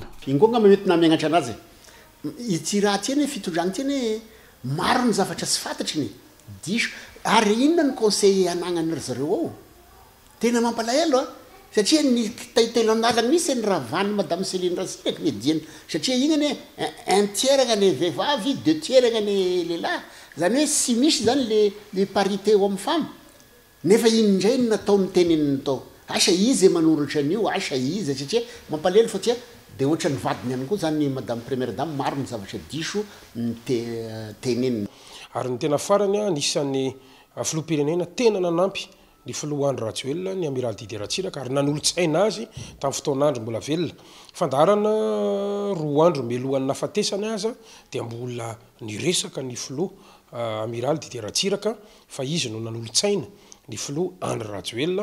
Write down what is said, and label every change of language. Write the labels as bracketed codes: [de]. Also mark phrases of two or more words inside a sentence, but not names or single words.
[mg] Ingonga mety namiagnatra anazy ity raha ty eny fitondragny ty eny maro ny zavatra tsy fantatry ny diso ary inona ny conseil anagnany zareo ao tena mampalahelo satria ny kitay telo andalana misy ny ravany madame Iseliny Ratsiraka ny diany satria igny ane [fr] un tiers [mg] gny vehivavy 2 tiers gny lehilahy zany hoe sy misy zany le [fr] parité homme femme [mg] nefa indray nataony teneniny tao asa izy manoratra an'io asa izy satria mampalahelo fa tia de ohatra ny vadiny ihany koa zany [fr] madame première dame [mg] maro ny zavatra diso teneniny ary ny tena farany anisan'ny filoham-pirenena tena nanampy ny filohandro Rajoelina ny amiraly Didier Ratsiraka ary nanolo-tsaina azy tamin'ny fotoanandro mbola velona fandarana 2 andro melohan'ny nafatesany aza dia mbola niresaka ny filoha amiraly Didier Ratsiraka fa izy no nanolo-tsaina ny filoha Andry Rajoelina.